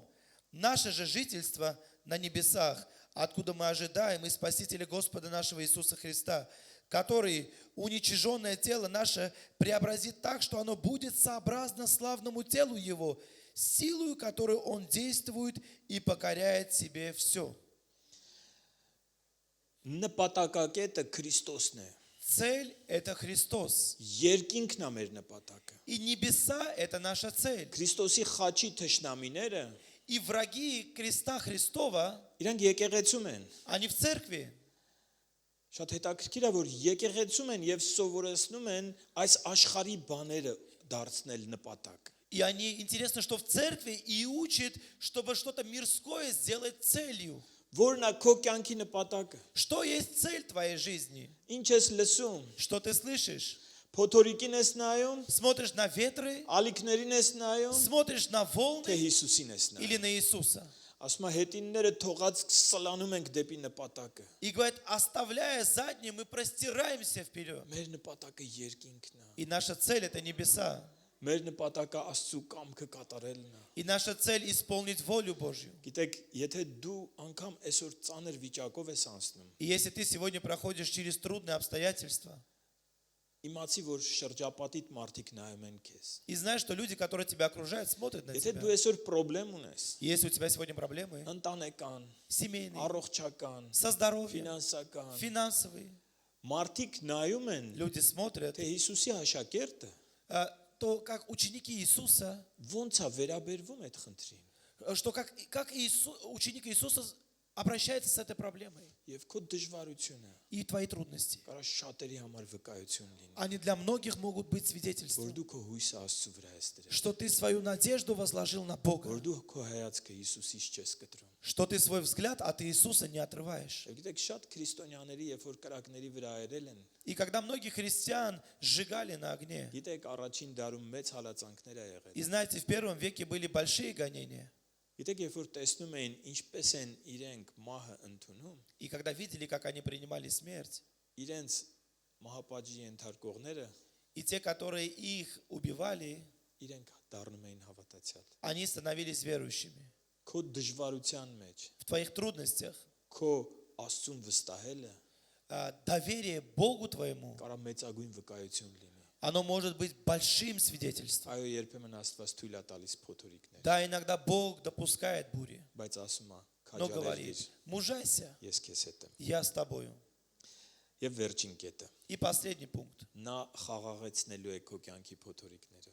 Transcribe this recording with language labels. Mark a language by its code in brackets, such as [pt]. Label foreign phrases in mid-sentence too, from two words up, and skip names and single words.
[ru] Наше же жительство на небесах, откуда мы ожидаем и Спасителя Господа нашего Иисуса Христа, который уничиженное тело наше преобразит так, что оно будет сообразно славному телу Его, силою, которой Он действует и покоряет себе все. [hy] Նպատակակետը Քրիստոսն է։ [ru] Цель – это Христос. [hy] Երկինքն է մեր նպատակը։ [ru] И небеса – это наша цель. [hy] Քրիստոսի խաչի թշնամիները [ru] И враги креста Христова, [hy] իրանք եկեղեցում են։ [ru] они в церкви. [hy] Շատ հետաքրքիր է, որ եկեղեցում են եւ սովորեցնում են այս աշխարհի բաները դարձնել նպատակ։ [ru] И они, интересно, что в церкви и учат, чтобы что-то мирское сделать целью. [hy] Որն է քո կյանքի նպատակը։ [ru] Что есть цель твоей жизни? [hy] Ինչ ես լսում։ [ru] Что ты слышишь? [hy] Փոթորիկին ես նայում, [ru] Смотришь на ветры, [hy] ալիքներին ես նայում, [ru] смотришь на [hy] թե [ru] волны [hy] Հիսուսին ես [ru] или [hy] նայում։ [ru] на Иисуса. [hy] Ասում է հետինները թողած սլանում ենք դեպի նպատակը։ [ru] И говорит, оставляя заднее, мы простираемся вперед. [hy] Մեր նպատակը երկինքն է։ [ru] И наша цель – это небеса. [hy] Մեր նպատակը Աստծո կամքը կատարելն է։ [ru] И наша цель – исполнить волю Божью. [hy] Գիտեք, եթե դու անգամ այսօր ծանր վիճակով ես անցնում, [ru] И если ты сегодня проходишь через трудные обстоятельства, [hy] իմացի որ շրջապատիդ մարդիկ նայում են քեզ։ [ru] и знаешь, что люди, которые тебя окружают, смотрят на [hy] Եթե [ru] тебя. [hy] դու այսօր խնդրեմ ունես, [ru] И если у тебя сегодня проблемы, [hy] ընտանեկան, [ru] семейные, [hy] առողջական, [ru] со здоровьем, [hy] ֆինանսական, [ru] финансовые, [hy] մարդիկ նայում են, [ru] люди смотрят, [hy] թե Հիսուսի աշակերտը [ru] то как ученики Иисуса, [hy] ոնց է վերաբերվում այդ խնդրին։ [ru] что как ученик Иисуса обращается с этой проблемой [hy] Եվ քո դժվարությունը [ru] и твои трудности. [hy] կարա շատերի համար վկայություն լինի, [ru] Они для многих могут быть [hy] որ [ru] свидетельством, [hy] դու քո հույսը Աստծո վրա ես դրել, [ru] что ты свою надежду возложил на [hy] որ [ru] Бога, [hy] դու քո հայացքը Հիսուսից չես կտրում։ [ru] что ты свой взгляд от Иисуса не отрываешь. [hy] Եվ գիտեք, շատ քրիստոնյաների, երբ որ կրակների вրա այրել են, [ru] И когда многих христиан сжигали на огне, [hy] գիտեք, առաջին դարում մեծ հալածանքներ ա եղել։ [ru] и знаете, в первом веке были большие гонения, [hy] Գիտեք, երբ որ տեսնում էին ինչպես են իրենք մահը ընդունում, [ru] и когда видели, как они принимали смерть, [hy] իրենց մահապատժի ենթարկողները [ru] и те, которые их убивали, [hy] իրենք դառնում էին հավատացյալ։ [ru] они становились верующими. [hy] Քո դժվարության մեջ, [ru] В твоих трудностях [hy] քո Աստծուն վստահելը [ru] доверие Богу твоему, [hy] կարա մեծագույն վկայություն լինի։ [ru] оно может быть большим свидетельством. [hy] Այո, երբեմն Աստված թույլ է տալիս փոթորիկներ, [ru] Да, иногда Бог допускает бури, [hy] բայց ասում է, [ru] но [hy] քաջալեր [ru] говорит, [hy] գիր, [ru] мужайся, [hy] ես քեզ հետ եմ։ [ru] я с тобою. [hy] Եվ վերջին կետը, [ru] И последний пункт. [hy] նա խաղաղեցնելու է քո կյանքի փոթորիկները։